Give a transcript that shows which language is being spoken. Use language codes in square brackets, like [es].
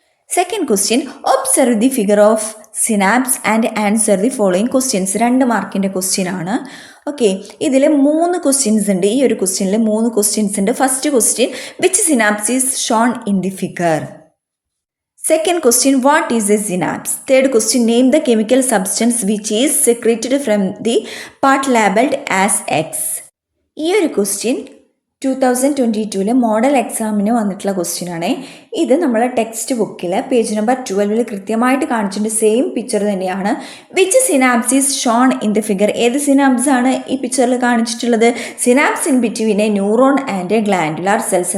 [en] Second question, observe the figure of synapse and answer the following questions. [ml] 2 മാർക്കിൻ്റെ question ആണ്. Okay, ഇതിൽ 3 questions ഉണ്ട്. ഈ ഒരു ക്വസ്റ്റ്യനിൽ 3 ക്വസ്റ്റ്യൻസ് ഉണ്ട്. [en] First question, which synapse is shown in the figure. Second question, what is a synapse? Third question, name the chemical substance which is secreted from the part labeled as X. [ml] ഈ ഒരു question 2022 model എക്സാമിന് വന്നിട്ടുള്ള question ആണ്. ഇത് നമ്മളെ text ബുക്കിൽ page number 12 കൃത്യമായിട്ട് കാണിച്ചിട്ടുണ്ട്. സെയിം പിക്ചർ തന്നെയാണ്. [en] Which synapse is shown in the figure. [ml] ഏത് സിനാപ്സ് ആണ് ഈ പിക്ചറിൽ കാണിച്ചിട്ടുള്ളത്? [en] Synapse in between a neuron and a glandular cells.